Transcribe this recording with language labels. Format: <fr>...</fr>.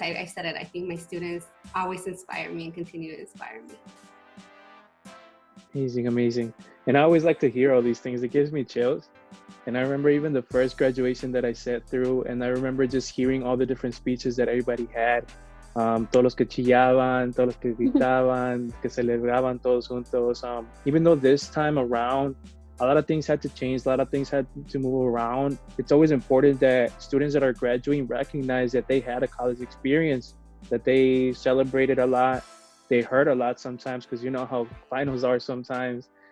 <en>I said it, I think my students always inspire me and continue to inspire me. Amazing, amazing. And I always like to hear all these things. It gives me chills. And I remember even the first graduation that I sat through, and I remember just hearing all the different speeches that everybody had.</en> <es>Todos los que chillaban, todos los que gritaban, que celebraban todos juntos.</es> <en>Even though this time around, a lot of things had to change, a lot of things had to move around. It's always important that students that are graduating recognize that they had a college experience, that they celebrated a lot, they hurt a lot sometimes, because you know how finals are sometimes.</en>